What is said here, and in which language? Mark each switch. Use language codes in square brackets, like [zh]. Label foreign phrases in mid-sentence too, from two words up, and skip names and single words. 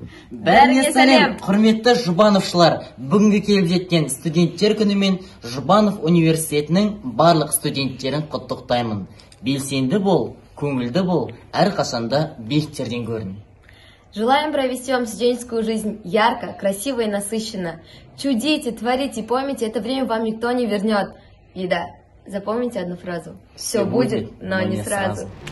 [kk] Бәріңе Бәріңе сәлем, сәлем. құрметті Жұбановшылар. Бүгінгі келіп жеткен студенттер күнімен Жұбанов университетінің барлық студенттерін құттықтаймын. Белсенді бол, көңілді бол, әрқашанда биіктерден көрін. [ru] Желаем провести вам студенческую жизнь ярко, красиво и насыщенно. Чудите, творите, помните, это время вам никто не вернёт. И да, запомните одну фразу. «Всё Всё будет, будет, но но не не сразу». сразу.